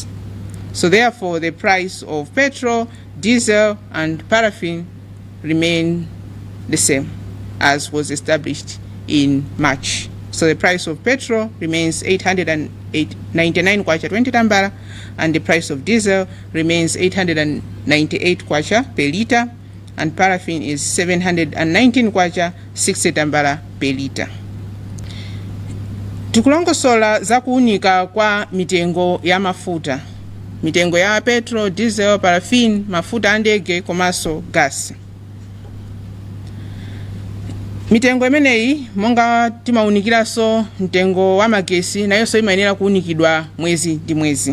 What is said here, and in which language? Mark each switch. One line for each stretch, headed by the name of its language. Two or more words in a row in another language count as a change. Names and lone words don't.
English: So therefore, the price of petrol, diesel, and paraffin remain the same as was established in March. So the price of petrol remains 899 kwacha 20 tambara, and the price of diesel remains 898 kwacha per liter, and paraffin is 719 kwacha 60 tambara per liter.
Nyanja: Tikulongosola za kuunika kwa mitengo ya mafuta, mitengo ya petrol, diesel, paraffin, mafuta andege komanso gas. Mitengo imeneyi monga timaunikiraso mtengo wa magesi nayonso imayenera kuunikidwa mwezi ndi mwezi.